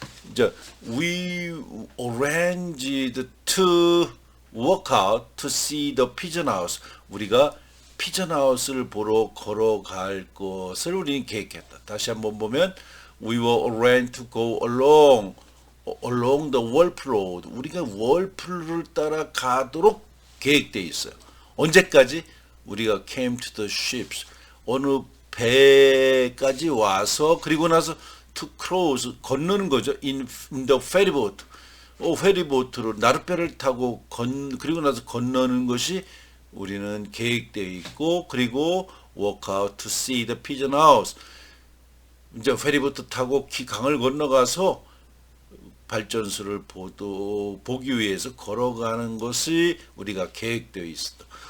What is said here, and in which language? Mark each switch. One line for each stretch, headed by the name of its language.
Korean: 이제
English: we arranged to walk out to see the pigeon house.
Korean: 우리가 피전 하우스를 보러 걸어갈 것을 우리는 계획했다. 다시 한번 보면
English: we were arranged to go along the Wolf Road.
Korean: 우리가 월풀을 따라 가도록 계획되어 있어요. 언제까지? 우리가
English: came to the ships,
Korean: 어느 배까지 와서, 그리고 나서
English: to cross,
Korean: 건너는 거죠.
English: in the ferry boat,
Korean: 페리보트로 나룻배를 타고 그리고 나서 건너는 것이 우리는 계획되어 있고, 그리고
English: walk out to see the pigeon house,
Korean: 이제 페리보트 타고 강을 건너가서 발전소를 보기 위해서 걸어가는 것이 우리가 계획되어 있었다.